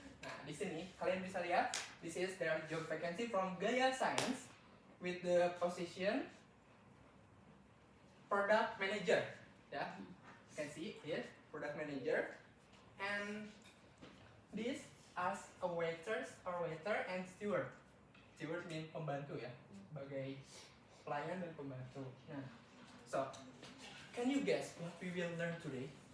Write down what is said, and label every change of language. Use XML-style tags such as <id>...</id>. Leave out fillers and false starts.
<id>Nah, di sini kalian bisa lihat,</id> <en>this is their job vacancy from Gaya Science with the position product manager. Yeah, you can see here product manager, and this as a waiter and steward.</en> <id>Steward mean pembantu ya, sebagai pelayan dan pembantu.</id> <en>Nah, so can you guess what we will learn today?</en>